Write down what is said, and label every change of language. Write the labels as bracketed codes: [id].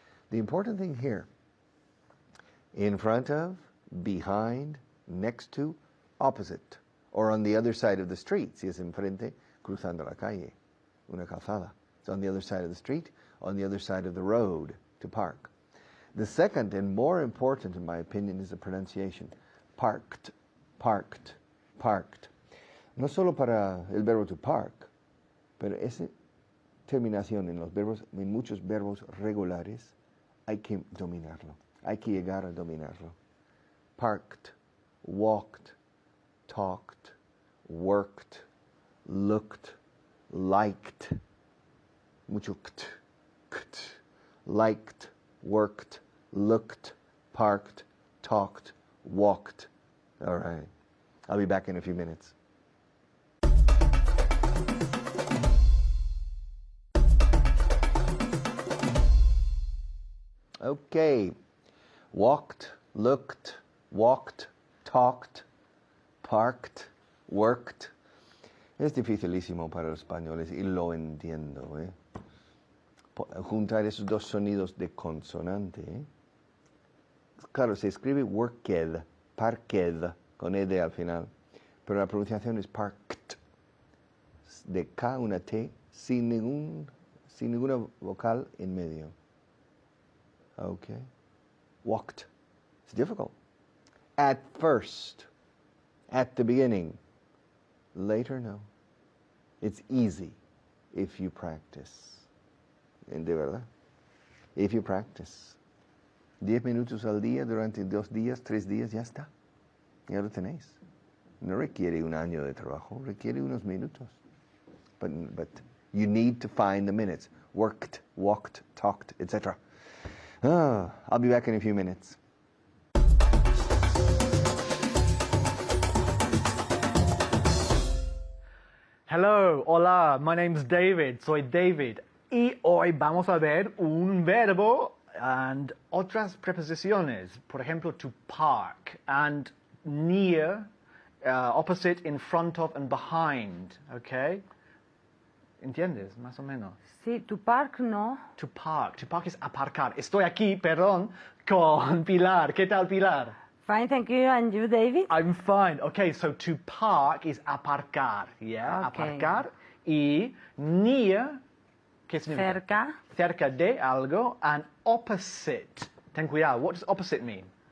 [en] The important thing here, in front of, behind, next to, opposite, or on the other side of the street. [es] Si es enfrente, cruzando la calle, una calzada. [en] It's on the other side of the street, on the other side of the road to park. The second and more important, in my opinion, is the pronunciation. Parked, parked, parked. [es] No solo para el verbo to park, pero esa terminación en los verbos, en muchos verbos regulares, hay que dominarlo. Hay que llegar a dominarlo. [en] Parked, walked, talked, worked, looked, liked. Mucho kt, kt. Liked, worked, looked, parked, talked, walked. All right. I'll be back in a few minutes. Okay. Walked, looked, walked, talked, parked, worked. [es] Es dificilísimo para los españoles y lo entiendo, ¿eh? Juntar esos dos sonidos de consonante. Claro, se escribe worked, parked, con ed al final, pero la pronunciación es parked, de K una T, sin ninguna vocal en medio. [en] Okay. Walked. It's difficult. At first, at the beginning. Later, no. It's easy if you practice. [es] De verdad. [en] If you practice. [es] 10 minutos al día durante 2 días, 3 días, ya está. Ya lo tenéis. No requiere un año de trabajo, requiere unos minutos. [en] But you need to find the minutes. Worked, walked, talked, etc. I'll be back in a few minutes. Hello, [es] hola, [en] my name's David, [es] soy David. Y hoy vamos a ver un verbo and otras preposiciones. Por ejemplo, [en] to park and near, opposite, in front of and behind, okay? [es] ¿Entiendes? Más o menos. Sí, to park no. To park es aparcar. Estoy aquí, perdón, con Pilar. ¿Qué tal, Pilar? [en] Fine, thank you. And you, David? I'm fine. Okay, so to park is aparcar, yeah? Okay. [es] Aparcar. Y near, ¿qué significa? Cerca. Cerca de algo. [en] And opposite. [es] Ten cuidado. [en] What does opposite mean?